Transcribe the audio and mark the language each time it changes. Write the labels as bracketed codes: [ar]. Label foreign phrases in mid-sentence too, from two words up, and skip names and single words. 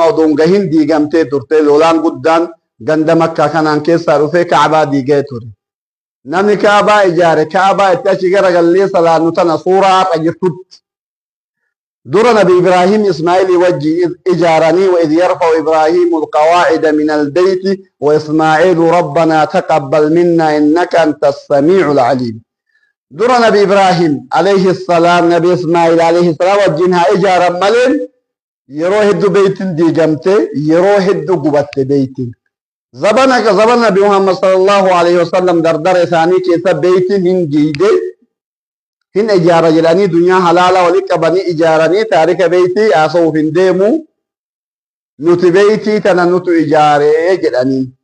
[om] odoon gahin diigamtee turte lolaan guddaan ganda makkaa kanaan keessaa dhufee kaabaa diigee ture namni kaabaa ijaare kaabaa itti achi garagallee salaannu tana suuraa haqa jirtutti dura nabi ibraahim ismaa'ilii wajji ijaaranii [ar] وإذ يرفع إبراهيم القواعد من البيت وإسماعيل ربنا تقبل منا إنك أنت السميع العليم [om] dura nabi ibraahim [ar] عليه السلام [om] nabi ismaa'il [ar] عليه السلام [om] wajjin haa ijaaran maleen yeroo hedduu beeytin diigamte yeroo hedduu gubatte beeytin zabana nabi muhammad [ar] صلى الله عليه وسلم [om] dardara isaanii keessa beeytin hin diide hin ijaara jedhanii dunyaa halaala wali qabanii ijaaranii taarika beeytii haasa'uuf hin deemu nuti beeytii tana nutu ijaaree jedhanii